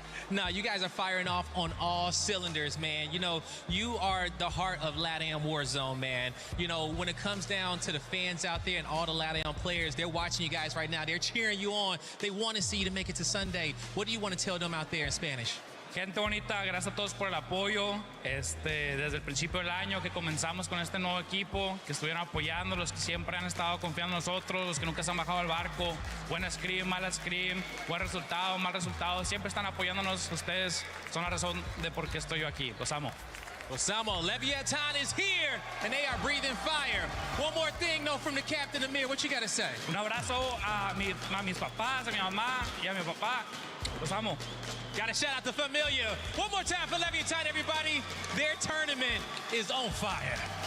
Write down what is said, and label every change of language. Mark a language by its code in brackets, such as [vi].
[en] No, you guys are firing off on all cylinders, man. You know, you are the heart of LATAM Warzone, man. You know, when it comes down to the fans out there and all the LATAM players, they're watching you guys right now. They're cheering you on. They want to see you to make it to Sunday. What do you want to tell them out there in Spanish? [es] Gente bonita, gracias a todos por el apoyo. Desde el principio del año que comenzamos con este nuevo equipo, que estuvieron apoyando, los que siempre han estado confiando en nosotros, los que nunca se han bajado al barco. Buena scrim, mala scrim, buen resultado, mal resultado. Siempre están apoyándonos. Ustedes son la razón de por qué estoy yo aquí. Los amo. Los amo. [en] Leviathan is here, and they are breathing fire. One more thing, though, from the captain Amir. What you got to say? [es] Un abrazo a mis papás, a mi mamá y a mi papá. Los amo. [en] Got a shout out to Familia. One more time for Leviathan, everybody. Their tournament is on fire.